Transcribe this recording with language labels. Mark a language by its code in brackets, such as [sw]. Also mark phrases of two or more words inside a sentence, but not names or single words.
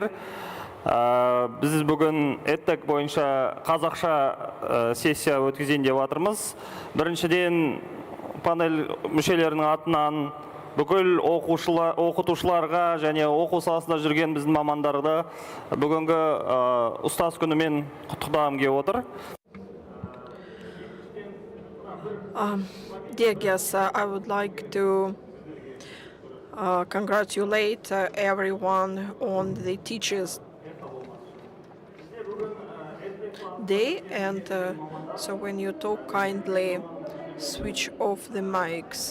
[kk] Біз бүгін EdTech бойынша қазақша сессия өткізейін деп жатырмыз. Біріншіден панель мүшелерінің атынан бүкіл оқытушыларға және оқу саласында жүрген біздің мамандарды бүгінгі ұстаз күнімен құттықтағым келіп отыр. [en] Dear guests, I would like to congratulate everyone on the Teachers' Day, and so when you talk, kindly switch off the mics.